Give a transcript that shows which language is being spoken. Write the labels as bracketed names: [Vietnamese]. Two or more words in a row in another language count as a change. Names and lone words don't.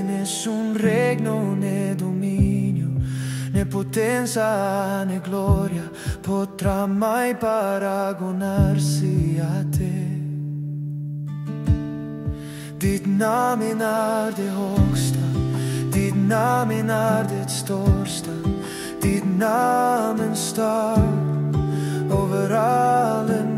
[Italian] Nessun regno né dominio, né potenza né gloria potrà mai paragonarsi a te. [Swedish] Ditt namn är det högsta, ditt namn är det största, ditt namn står över all